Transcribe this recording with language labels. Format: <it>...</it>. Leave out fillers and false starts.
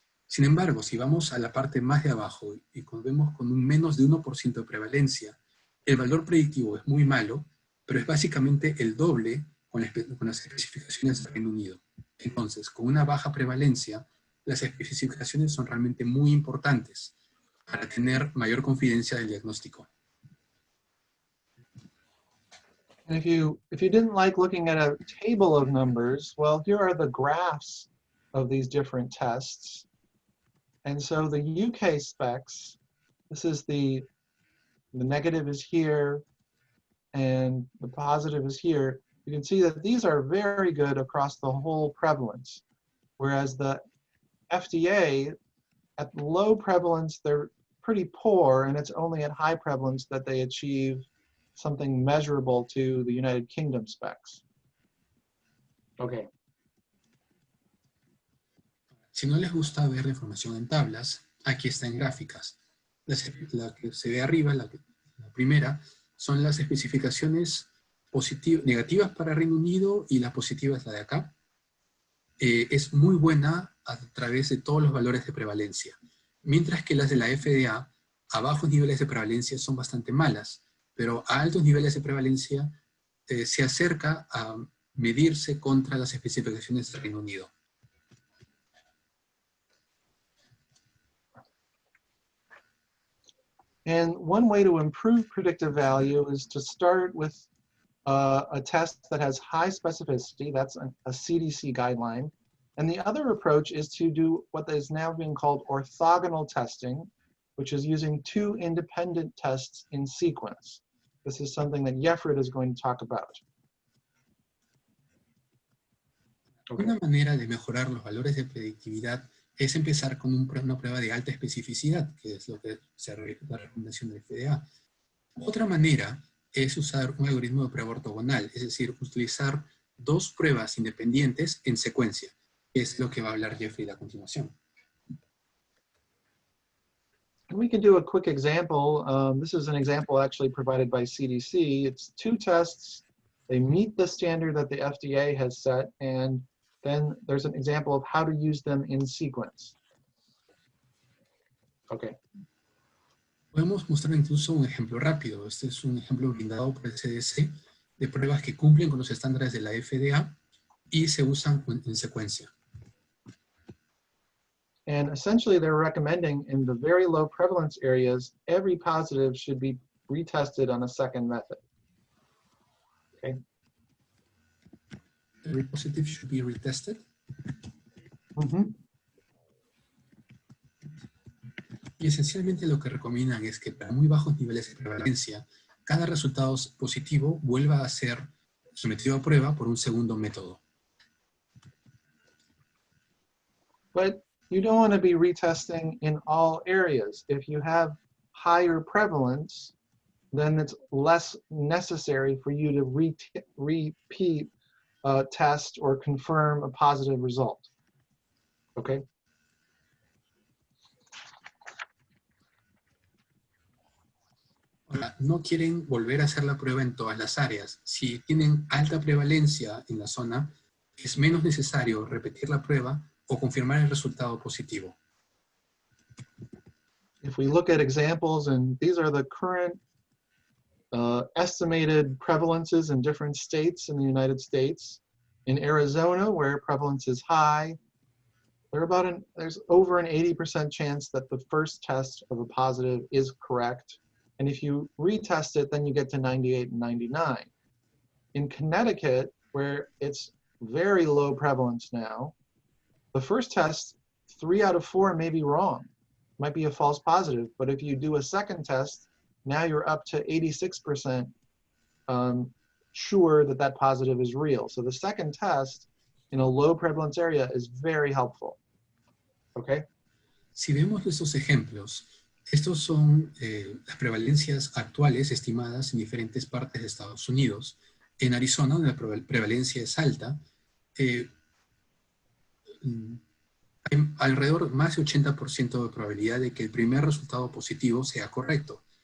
<es>Sin embargo, si vamos a la parte más de abajo y vemos con un menos de 1% de prevalencia, el valor predictivo es muy malo, pero es básicamente el doble con las especificaciones del Reino Unido. Entonces, con una baja prevalencia, las especificaciones son realmente muy importantes para tener mayor confidencia del diagnóstico.</es> <en>And if you didn't like looking at a table of numbers, well, here are the graphs of these different tests. And so the UK specs This is the negative is here, and the positive is here. You can see that these are very good across the whole prevalence, whereas the FDA, at low prevalence, they're pretty poor, and it's only at high prevalence that they achieve something measurable to the United Kingdom specs. Okay.</en> <es>Si no les gusta ver la información en tablas, aquí está en gráficas. La que se ve arriba, la primera, son las especificaciones negativas para Reino Unido, y la positiva es la de acá. Es muy buena a través de todos los valores de prevalencia, mientras que las de la FDA a bajos niveles de prevalencia son bastante malas, pero a altos niveles de prevalencia se acerca a medirse contra las especificaciones del Reino Unido.</es> <en>And one way to improve predictive value is to start with a test that has high specificity. That's a CDC guideline. And the other approach is to do what is now being called orthogonal testing, which is using two independent tests in sequence. This is something that Jeffrey is going to talk about. Okay.</en> <es>Una manera de mejorar los valores de predictividad es empezar con una prueba de alta especificidad, que es lo que se la recomendación del FDA. Otra manera es usar un algoritmo de prueba ortogonal, es decir, utilizar dos pruebas independientes en secuencia, que es lo que va a hablar Jeffrey a continuación.</es> <en>We can do a quick example. This is an example actually provided by CDC. It's two tests. They meet the standard that the FDA has set, and then there's an example of how to use them in sequence. Okay.</en> <es>Podemos mostrar incluso un ejemplo rápido. Este es un ejemplo brindado por el CDC de pruebas que cumplen con los estándares de la FDA y se usan en secuencia.</es> <en>And essentially they're recommending in the very low prevalence areas, every positive should be retested on a second method. Okay. Every positive should be retested. Mm-hmm.</en> <es>Y esencialmente lo que recomiendan es que para muy bajos niveles de prevalencia, cada resultado positivo vuelva a ser sometido a prueba por un segundo método.</es> <en>But you don't want to be retesting in all areas. If you have higher prevalence, then it's less necessary for you to repeat a test or confirm a positive result. Okay?</en> <es>Ahora, no quieren volver a hacer la prueba en todas las áreas. Si tienen alta prevalencia en la zona, es menos necesario repetir la prueba o confirmar el resultado positivo.</es> <en>If we look at examples, and these are the current estimated prevalences in different states in the United States. In Arizona, where prevalence is high, there's over an 80% chance that the first test of a positive is correct. And if you retest it, then you get to 98 and 99. In Connecticut, where it's very low prevalence now, the first test, 3 out of 4 may be wrong. Might be a false positive, but if you do a second test, now you're up to 86% sure that that positive is real. So the second test in a low prevalence area is very helpful. Okay?</en> <es>Si vemos estos ejemplos, estos son las prevalencias actuales estimadas en diferentes partes de Estados Unidos. En Arizona, donde la prevalencia es alta, hay alrededor más de 80% de probabilidad de que el primer resultado positivo sea correcto.</es>